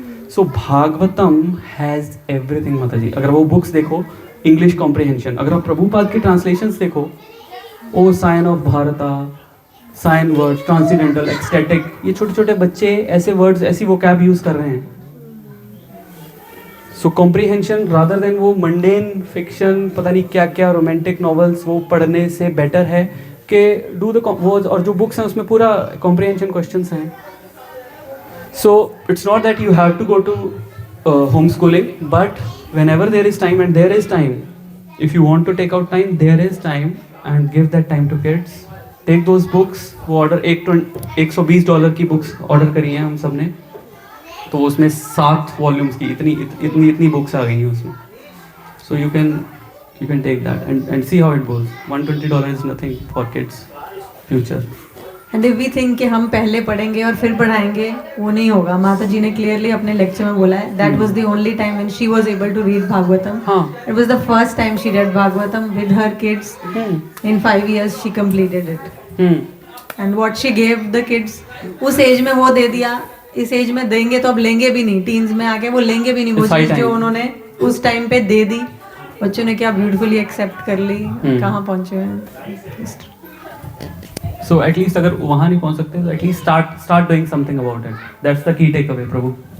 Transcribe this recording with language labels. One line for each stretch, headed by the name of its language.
English: so Bhagavatam has everything
Hindi: माता जी। अगर वो बुक्स देखो, इंग्लिश कॉम्प्रिहेंशन, अगर आप प्रभुपाद की ट्रांसलेशंस देखो, ओ साइन ऑफ भारता, साइन वर्ड्स, ट्रांसीडेंटल, एक्सटेटिक, ये छोटे छोटे बच्चे ऐसे वर्ड्स, ऐसी वोकैब यूज कर रहे हैं। सो कॉम्प्रिहेंशन रादर देन वो मंडेन फिक्शन, पता नहीं क्या क्या रोमांटिक नॉवेल्स वो पढ़ने से बेटर है कि डू द वो, और जो बुक्स हैं उसमें पूरा कॉम्प्रिहेंशन क्वेश्चंस हैं।
English: So it's not that you have to go to home schooling, but whenever there is time, and there is time, if you want to take out time, there is time, and give that time to kids. Take those books,
Hindi: वो order $120 की books order करी हैं हम सब ने, तो उसमें 7 volumes की इतनी बुक्स आ गई हैं उसमें।
English: So you can take that and see how it goes. $120 is nothing for kids future. And if we think
Hindi: कि हम पहले पढ़ेंगे और फिर पढ़ाएंगे, वो नहीं होगा। माता जी ने क्लियरली अपने लेक्चर में बोला है
English: That was the only time when she was able to read Bhagavatam. It was the first time she read Bhagavatam with her kids. In 5 years she completed it. And what she gave the kids,
Hindi: उस as में वो दे दिया, इस as में देंगे तो अब लेंगे भी नहीं, टीन्स में आके वो लेंगे भी नहीं वो चीज जो उन्होंने उस टाइम पे दे दी। बच्चों ने क्या ब्यूटीफुली एक्सेप्ट कर ली, कहाँ पहुंचे हैं।
English: So at least
Hindi: अगर वहाँ नहीं पहुँच सकते तो
English: at least start doing something about it. That's the key takeaway, Prabhu.